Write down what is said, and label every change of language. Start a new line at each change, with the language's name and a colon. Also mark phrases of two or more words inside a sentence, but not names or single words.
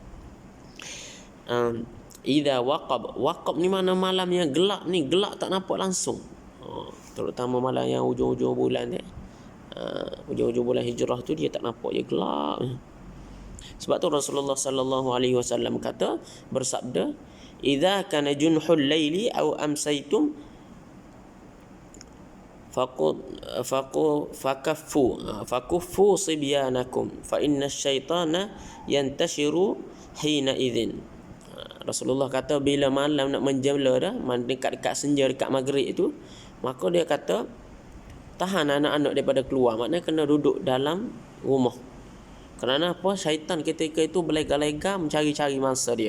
Arabic: إذا وقب.
Malay: Waqab ni mana malam yang gelap ni, gelap tak nampak langsung. Terutama malam yang hujung-hujung bulan ni. Hujung-hujung bulan hijrah tu dia tak nampak, dia gelap. Sebab tu Rasulullah
Arabic: صلى الله عليه وسلم
Malay: kata, bersabda,
Arabic: إذا كان جنح الليل أو أمسيتم فكفوا صبيانكم فإن الشيطان ينتشر حينئذ.
Malay: Rasulullah kata bila malam nak menjala dah, dekat-dekat senja, dekat maghrib itu, maka dia kata tahan anak-anak daripada keluar. Maknanya kena duduk dalam rumah. Kerana apa? Syaitan ketika itu berlega-lega mencari-cari mangsa dia.